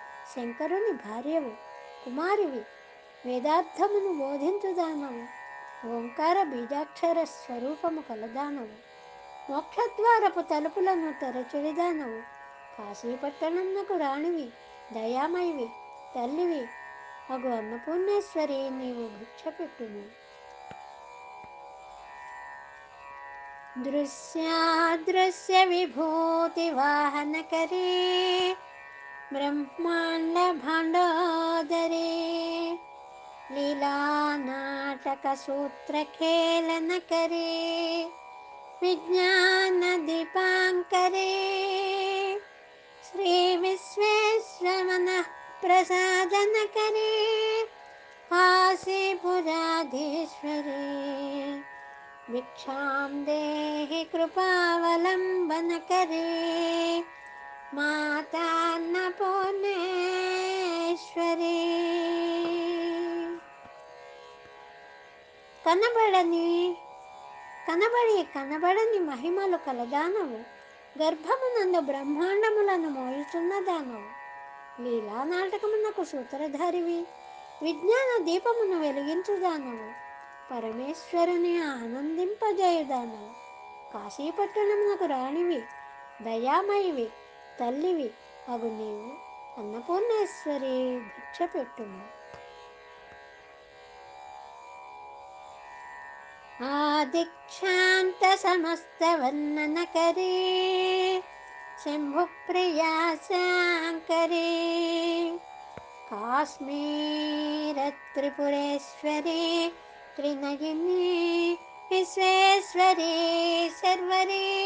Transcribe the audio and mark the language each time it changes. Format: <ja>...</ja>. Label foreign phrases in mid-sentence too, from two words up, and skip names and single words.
<te>శంకరుని భార్యవు, కుమారివి, వేదార్థమును బోధించుదానవు, ఓంకార బీజాక్షర స్వరూపము కలదానవు, మోక్షద్వారపు తలుపులను తెరచెడిదానవు, కాశీపట్టణంనకు రాణివి, దయామయివి, తల్లివి అగు అన్నపూర్ణేశ్వరి నీవు భిక్ష పెట్టుము.</te> <sa>దృశ్యాదృశ్య విభూతి వాహనకరే బ్రహ్మాండ భాండోదరే लीला नाटक सूत्र खेलन करे विज्ञान दीपांकरे श्री विश्वेश्वर प्रसादन करे काशीपुराधीश्वरे भिक्षां देहि कृपावलंबन करे माता अन्नपूर्णेश्वरी.</sa> <te>కనబడని మహిమలు కలదానవు, గర్భమునందు బ్రహ్మాండములను మోయుచున్న దానవు, లీలా నాటకమునకు సూత్రధారివి, విజ్ఞాన దీపమును వెలిగించుదానవు, పరమేశ్వరుని ఆనందింపజేయుదానవు, కాశీపట్టణమునకు రాణివి, దయామయివి, తల్లివి అగు నీవు అన్నపూర్ణేశ్వరి భిక్ష పెట్టుము.</te> <sa>आदिक्षान्त समस्त वर्णन करे शंभु प्रिया शंकरे काश्मीर त्रिपुरेश्वरी त्रिनयिनी विश्वेश्वरी सर्वरे</sa>